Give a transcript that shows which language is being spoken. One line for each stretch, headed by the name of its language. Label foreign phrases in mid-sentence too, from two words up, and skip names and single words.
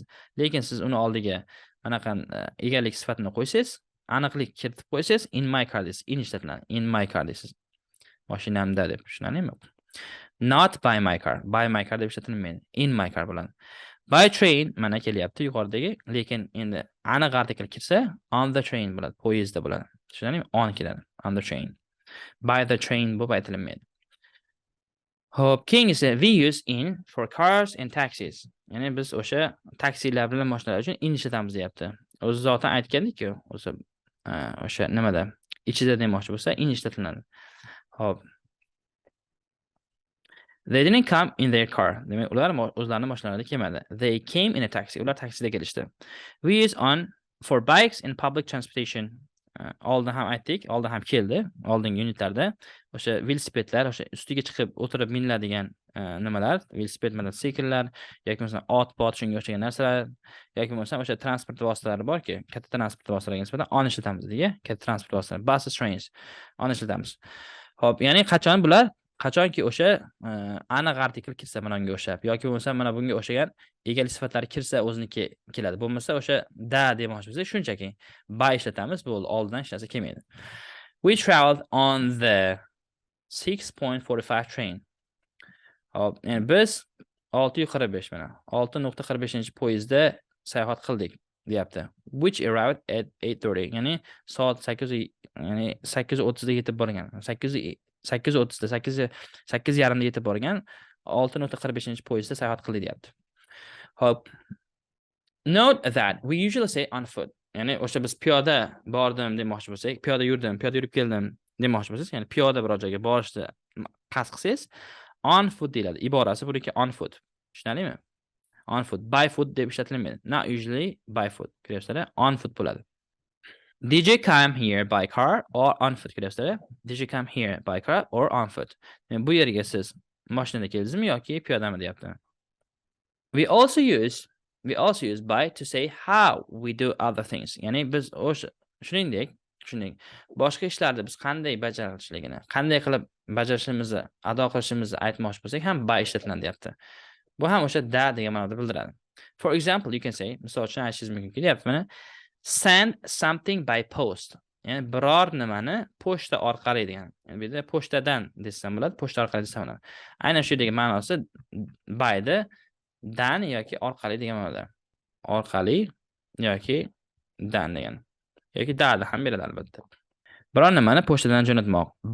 Uzbek: Lekin siz uni oldiga anaqa egalik sifatini qo'ysangiz, aniqlik kiritib qo'ysangiz,
English: in my car
Uzbek: deysiz, in ishlatiladi.
English: In my car deysiz.
Uzbek: Mashinamda deb tushunarlimi?
English: Not by my car. By my car
Uzbek: deb ishlatilmaydi.
English: In my car bo'ladi. By train
Uzbek: mana kelyapti yuqoridagi, lekin endi aniq artikl kirsa
English: on the train
Uzbek: bo'ladi, poyezdda bo'ladi. Tushunarlimi? On keladi.
English: On the train. By the train
Uzbek: bo'lib aytilmaydi. Hop, keyingi esa
English: we use in for cars and taxis.
Uzbek: Ya'ni biz o'sha taksilar bilan mashinalar uchun in ishlatamiz deyapti. O'zi zotan aytgandik-ku, o'sha nimada ichida demoqchi bo'lsa in ishlatiladi. Hop.
English: They didn't come in their car.
Uzbek: Demak, ular o'zlarining mashinalarida kelmadi.
English: They came in a taxi.
Uzbek: Ular taksida kelishdi.
English: We use on for bikes in public transportation.
Uzbek: Oldin ham aytdik, oldin ham keldi, oldingi unitlarda o'sha velosipedlar, o'sha ustiga chiqib o'tirib miniladigan nimalar, velosiped, mototsikllar yoki bo'lmasa ot-pot shunga o'xshagan narsalar yoki bo'lmasa o'sha transport vositalari borki, katta transport vositalariga nisbatan on ishlatamiz degan, katta transport vositalari,
English: buses, trains on ishlatamiz.
Uzbek: Xo'p, ya'ni qachonki o'sha aniq artikl kirsa bunga o'xshab yoki bo'lmasa mana bunga o'xshagan egalik sifatlari kirsa o'ziniki keladi. Bo'lmasa o'sha da demoqchi bo'lsak, shunchaki by ishlatamiz, bo'ldi, oldidan hech narsa kelmaydi.
English: We traveled on the 6.45 train.
Uzbek: Hop, ya'ni biz 6:45 mana 6.45 poyezdda sayohat qildik deyapti.
English: Which arrived at 8:30.
Uzbek: Ya'ni soat 8, ya'ni 8:30 da yetib borgan. 8:30da 8:30da yetib borgan 6.45 poyezdda sayohat qildi deyapti. Hop.
English: Note that we usually say on foot.
Uzbek: Ya'ni o'sha biz piyoda bordim demoqchi bo'lsak, piyoda yurib keldim demoqchi bo'lsangiz, ya'ni piyoda biror joyga borishni qasd qilsangiz,
English: on foot
Uzbek: deyiladi. Iborasi buniki
English: on foot.
Uzbek: Tushunarlimi?
English: On foot. By foot
Uzbek: deb ishlatilmaydi.
English: Not usually by foot. Ko'ryapsizlar? On foot bo'ladi. Did you come here by car or on foot?
Uzbek: Ko'ryapsizlar?
English: Did you come here by car or on foot?
Uzbek: Yani bu yerga siz mashinada keldingizmi yoki piyodami deyapti.
English: We also use by to say how we do other things.
Uzbek: Ya'ni biz o'sha shuningdek boshqa ishlarni biz qanday bajarishligini, qanday qilib bajarishimizni, ado qilishimizni aytmoqchi bo'lsak ham by ishlatiladi deyapti. Bu ham o'sha da degan ma'noda bildiradi.
English: For example, you can say,
Uzbek: misol uchun aytishingiz mumkin kelyapti mana,
English: send something by post.
Uzbek: Ya'ni biror nimani pochta orqali degan. Ya'ni bu yerda pochtadan desam bo'ladi, pochta orqali desam bo'ladi. Aynan shu degan ma'nosi by'da dan yoki orqali degan ma'noda. Orqali yoki dan degan. Yoki da ham beradi albatta. Biror nimani pochtadan jo'natmoq.